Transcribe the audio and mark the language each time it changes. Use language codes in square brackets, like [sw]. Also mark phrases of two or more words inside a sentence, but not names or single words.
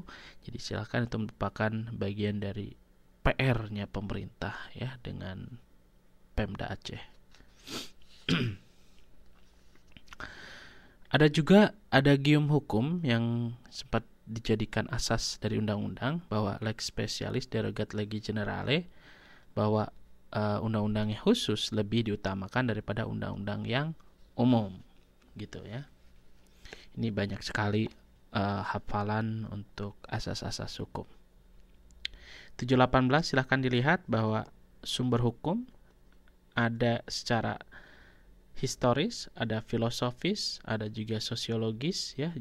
[id] Jadi silakan, itu merupakan bagian dari PR-nya pemerintah ya dengan Pemda Aceh. Ada juga adagium hukum yang sempat dijadikan asas dari undang-undang bahwa [la] lex specialis derogat legi generale, [id] bahwa undang-undang yang khusus lebih diutamakan daripada undang-undang yang umum gitu ya. Ini banyak sekali hafalan untuk asas-asas hukum. 718 silahkan dilihat bahwa sumber hukum ada secara historis, ada filosofis, ada juga sosiologis ya.